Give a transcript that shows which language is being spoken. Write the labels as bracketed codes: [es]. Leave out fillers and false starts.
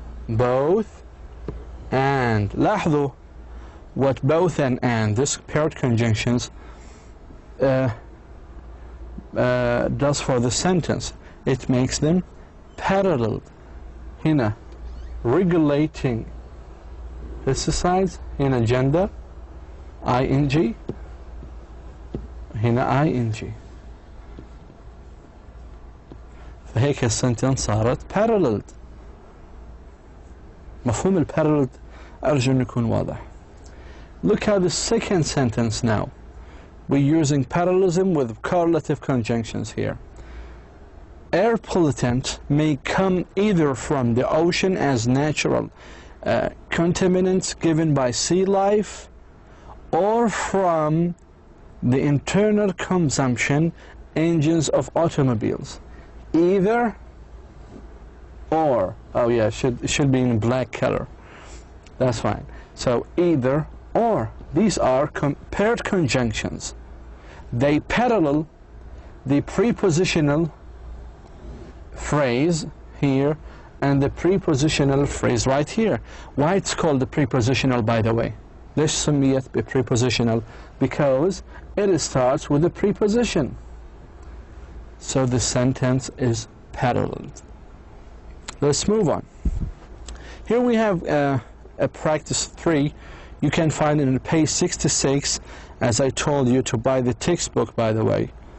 [en] Both and. [ar] لاحظوا [en] what both and this paired conjunctions does for the sentence. It makes them parallel. [ar] هنا [en] regulating pesticides, هنا gender ing, هنا ing. [ar] فهيك السنتنس صارت paralleled. مفهوم البارalleled أرجو أن يكون واضح. [en] Look at the second sentence now. We're using parallelism with correlative conjunctions here. Air pollutant may come either from the ocean as natural contaminants given by sea life, or from the internal consumption engines of automobiles. Either or. Oh yeah, it should be in black color. That's fine. So either or. These are paired conjunctions. They parallel the prepositional phrase here and the prepositional phrase right here. Why it's called the prepositional, by the way? [ar] ليش سميت prepositional? [en] Because it starts with a preposition. So the sentence is paralleled. Let's move on. Here we have a practice 3. You can find it on page 66, as I told you to buy the textbook, by the way.